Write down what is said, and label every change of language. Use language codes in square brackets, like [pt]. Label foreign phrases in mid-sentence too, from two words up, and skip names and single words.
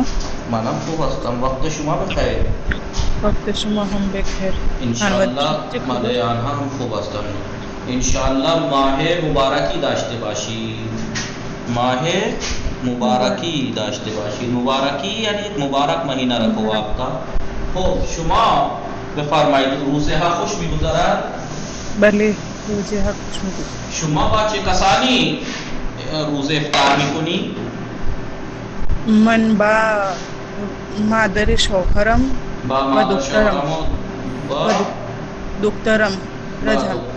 [fa] منم خوب هستم. وقت شما بخیر. وقت شما هم بخیر. انشاءالله ماده آنها هم خوب هستند. انشاءالله ماه مبارکی داشته باشید. ماه مبارکی داشته باشید. [ur] مبارکی یعنی مبارک مہینہ رکھو آپ کا. [fa] خب شما بفرمایید روزه ها خوش میگذرد؟ بله روزه ها خوش میگذرد. شما با چه کسانی روزه افطار میکنی؟ من با مادر شوهرم و دخترم رجا